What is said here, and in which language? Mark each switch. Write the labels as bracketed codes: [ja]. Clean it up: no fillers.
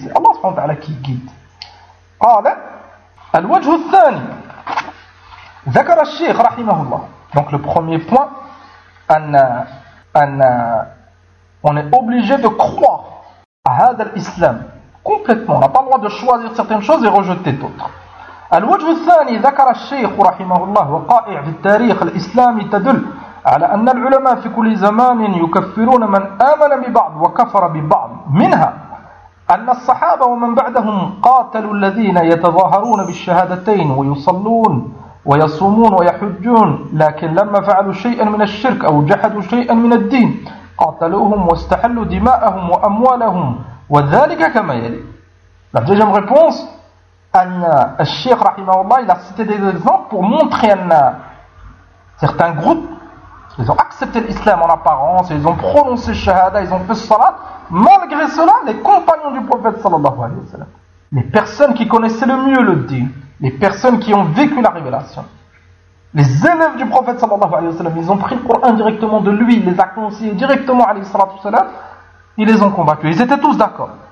[fr] C'est Allah subhanahu wa ta'ala qui guide. [ar] Qala al-wajhu al-thani. Dhakara al-shaykh rahimahullah. [fr] Donc le premier point, on est obligé de croire à [ar] هذا الإسلام [fr] complètement. On n'a pas le droit de choisir certaines choses et rejeter d'autres. [ar] الوجه الثاني ذكر الشيخ رحمه الله وقائع في التاريخ الإسلامي تدل على أن العلماء في كل زمان يكفرون من آمن ببعض وكفر ببعض منها أن الصحابة ومن بعدهم قاتلوا الذين يتظاهرون بالشهادتين ويصلون ويصومون ويحجون لكن لما فعلوا شيئا من الشرك أو جحدوا شيئا من الدين قاتلوهم واستحلوا دماءهم وأموالهم وذلك كما يلي. [fr] La deuxième réponse, al-Sheikh rahimahullah, il a cité des exemples pour montrer à certains groupes, ils ont accepté l'islam en apparence, ils ont prononcé shahada, ils ont fait salat, malgré cela, les compagnons du prophète sallallahu alayhi wa sallam, les personnes qui connaissaient le mieux le din, les personnes qui ont vécu la révélation, les élèves du prophète sallallahu alayhi wa sallam, ils ont pris le Coran directement de lui, il les a conseillés directement alayhi sallallahu alayhi wa sallam, ils les ont combattus, ils étaient tous d'accord.